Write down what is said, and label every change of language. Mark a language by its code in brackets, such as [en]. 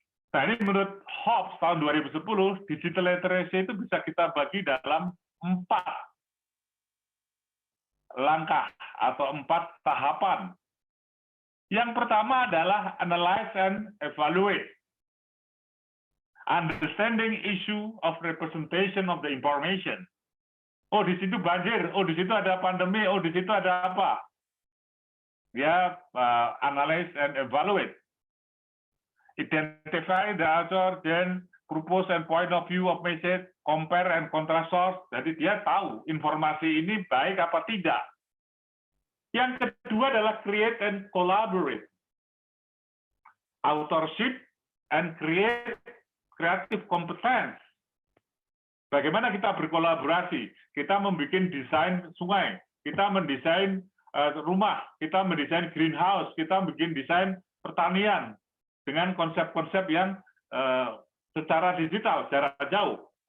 [id] Nah, ini menurut Hobbes tahun 2010, digital literacy itu bisa kita bagi dalam 4 langkah atau 4 tahapan. Yang pertama adalah [en] analyze and evaluate. Understanding issue of representation of the information. [id] Oh, di situ banjir, oh di situ ada pandemi, oh di situ ada apa. [en] Dia analyze and evaluate. Identify the author, then purpose and point of view of message, compare and contrast source. [id] Jadi dia tahu informasi ini baik apa tidak. Yang kedua adalah [en] create and collaborate. Authorship and creative competence. [id] Bagaimana kita berkolaborasi? Kita membuat desain sungai, kita mendesain rumah, kita mendesain greenhouse, kita bikin desain pertanian dengan konsep-konsep yang secara digital, secara jauh.